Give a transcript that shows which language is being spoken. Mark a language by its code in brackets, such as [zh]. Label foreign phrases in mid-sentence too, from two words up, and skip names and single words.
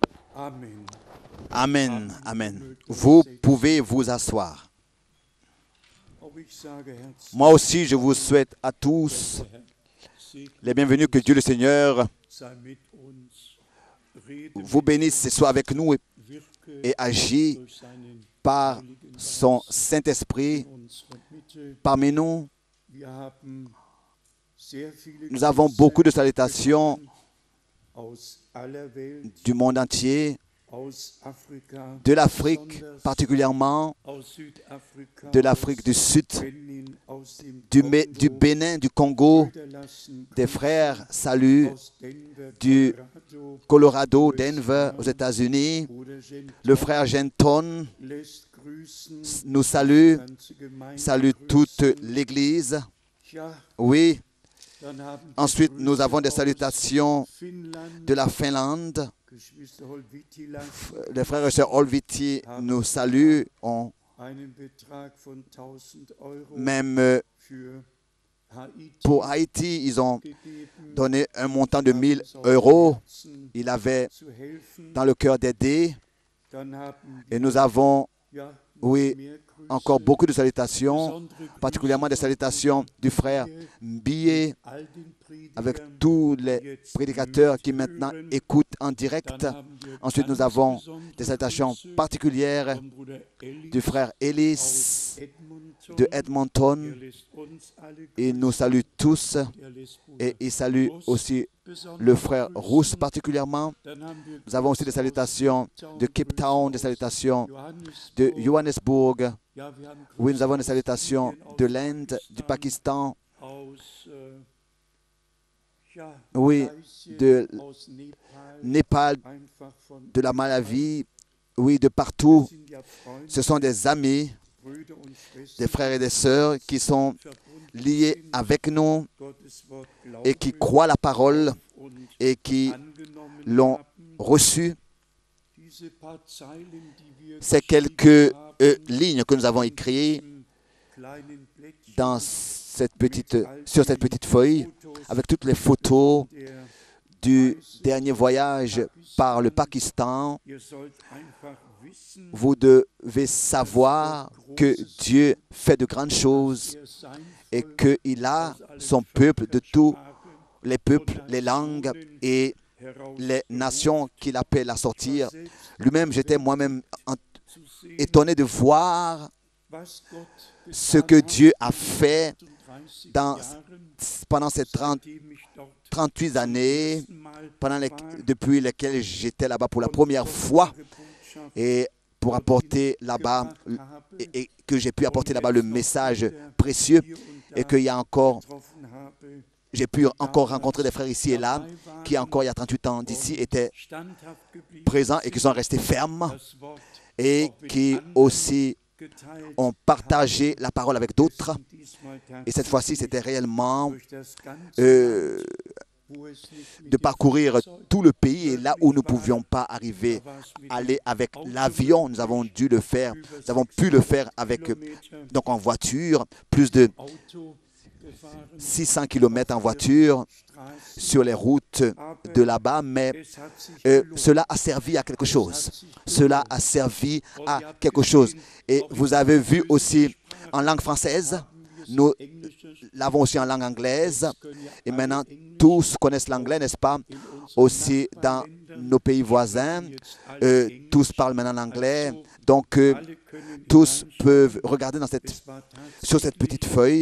[fr] Amen. Amen. Amen. Vous pouvez vous asseoir. [de] Auch ich sage herzlich [fr] Moi aussi, je vous souhaite à tous les bienvenus. Que Dieu le Seigneur [de] sei mit uns, rede [fr] vous bénisse et soit avec nous [de] wirke [fr] et agit [de] durch seinen [fr] par [de] Heiligen [fr] son [de] Geist [fr] Saint-Esprit [de] in unserer Mitte. [fr] parmi nous. [de] Wir haben sehr viele [fr] Nous avons beaucoup de salutations [de] aus aller Welt, [fr] du monde entier, [de] aus Afrika, [fr] de l'Afrique [de] besonders [fr] particulièrement, [de] aus Südafrika, [fr] de l'Afrique du Sud, [de] Benin, aus dem [fr] du [de] Kongo, [fr] Bénin, du Congo, [de] Brüder lassen [fr] des [de] grüßen [fr] frères saluent [de] aus Denver, [fr] du Colorado, Colorado, Denver, aux États-Unis. [de] Bruder Genton [fr] Le frère Genton [de] lässt grüßen, [fr] nous salue, [de] ganze Gemeinde [fr] salue toute [de] grüßen. [fr] l'Église. [de] Ja, [fr] Oui. [de] dann haben wir [fr] Ensuite, nous [de] Grüße [fr] avons des [de] aus [fr] Salutations [de] Finnland, [fr] de la Finlande. [de] Geschwister Holvitila, [fr] Les frères et sœurs Olviti nous saluent. On [de] einen Betrag von 1.000 Euro [fr] même [de] für Haiti [fr] pour Haïti, ils ont [de] gegeben, [fr] donné un montant de [de] haben [fr] 1000 [de] uns auf [fr] euros. [de] Herzen [fr] Il avait [de] zu helfen. [fr] dans le cœur d'aider. [de] Dann haben [fr] Et [de] wir [fr] nous avons, [de] ja, noch [fr] oui, [de] mehr Grüße, [fr] encore beaucoup de salutations, [de] besondere [fr] particulièrement des [de] Grüße von [fr] salutations du frère Mbilé, [de] all den Predigern, [fr] avec tous [de] die [fr] les [de] jetzt [fr] prédicateurs qui [de] mithören. [fr] maintenant écoutent en direct. [de] Dann haben wir [fr] Ensuite, nous [de] ganz [fr] avons [de] besondere [fr] des salutations [de] Grüße [fr] particulières [de] von Bruder Ellis [fr] du frère [de] aus [fr] Ellis [de] Edmonton. [fr] de Edmonton. [de] Er lässt uns alle [fr] Il nous [de] grüßen. [fr] salue tous [de] Er lässt Bruder [fr] et il salue [de] Ross [fr] aussi [de] besonders [fr] le frère [de] grüßen. [fr] Rousse particulièrement. [de] Dann haben wir [fr] Nous avons aussi [de] Grüße [fr] des [de] aus [fr] salutations de Cape Town, des [de] Grüße [fr] salutations [de] aus [fr] de [de] Johannesburg. [fr] Johannesburg. [de] Ja, wir haben [fr] Oui, nous [de] Grüße [fr] avons des [de] aus [fr] salutations [de] Indien, aus [fr] de l'Inde, du Pakistan, [de] aus, ja, [fr] oui, [de] Malaysia, [fr] de [de] aus Nepal, [fr] Népal, [de] einfach von [fr] de la [de] überall. [fr] Malawi, oui, de [de] Das [fr] partout. [de] sind ja Freunde, [fr] Ce sont des amis, [de] Brüder und [fr] des [de] Schwestern, [fr] frères et des sœurs qui sont [de] verbunden [fr] liés [de] sind, [fr] avec nous [de] Gottes Wort [fr] et qui [de] glauben [fr] croient la parole [de] und [fr] et qui [de] angenommen [fr] l'ont [de] haben. [fr] reçue. [de] Diese paar Zeilen, die wir [fr] Ces [de] geschrieben [fr] quelques [de] haben, [fr] lignes que nous avons écrites [de] diesem kleinen Blättchen [fr] dans sur cette petite [de] mit [fr] feuille, [de] Fotos [fr] avec toutes les photos [de] von der [fr] du dernier voyage par le Pakistan. [de] Ihr sollt einfach wissen, [fr] Vous devez savoir que Dieu fait de grandes choses [de] er sein [fr] et [de] Volk [fr] qu'il a [de] aus allen [fr] son peuple de tous [de] Völkersprachen [fr] les peuples, les langues et les nations qu'il appelle à sortir. Lui-même, j'étais moi-même [de] zu sehen, [fr] étonné de voir [de] was Gott [fr] ce [de] getan [fr] que [de] hat [fr] Dieu a [de] in [fr] fait [de] 38 [fr] dans, [de] Jahren, [fr] pendant ces [de] seitdem ich dort [fr] 38 années, [de] zum Mal war [fr] depuis lesquelles j'étais là-bas pour la première fois [de] kostbare Botschaft [fr] et pour apporter là-bas et que j'ai pu apporter là-bas le message précieux [de] hier und [fr] et [de] da [fr] qu'il y a encore, [de] getroffen habe, [fr] j'ai pu encore rencontrer des frères ici et là qui encore il y a 38 ans d'ici étaient [de] standhaft geblieben [fr] présents et qui sont restés fermes [de] das Wort [fr] et [de] auch mit [fr] qui [de] anderen [fr] aussi [de] geteilt [fr] ont partagé la parole avec d'autres. [de] sind diesmal [fr] Et cette fois-ci, c'était réellement [de] durch das ganze euh, Land, wo es nicht mit [fr] de [de] dem [fr] parcourir [de] Flugzeug [fr] tout le pays et là où nous ne pouvions pas arriver, aller avec l'avion, nous avons dû le faire, nous avons pu le faire avec, [de] Kilometer [fr] donc en voiture, plus de [de] Auto gefahren, [fr] 600 km en voiture [de] Straßen, [fr] sur les routes de là-bas, mais [de] es hat sich [fr] cela a servi à quelque chose. Cela a servi à quelque chose. Et vous avez vu aussi en langue française, nous l'avons aussi en langue anglaise, et maintenant tous connaissent l'anglais, n'est-ce pas? Aussi dans nos pays voisins, tous parlent maintenant l'anglais, donc tous peuvent regarder sur cette petite feuille.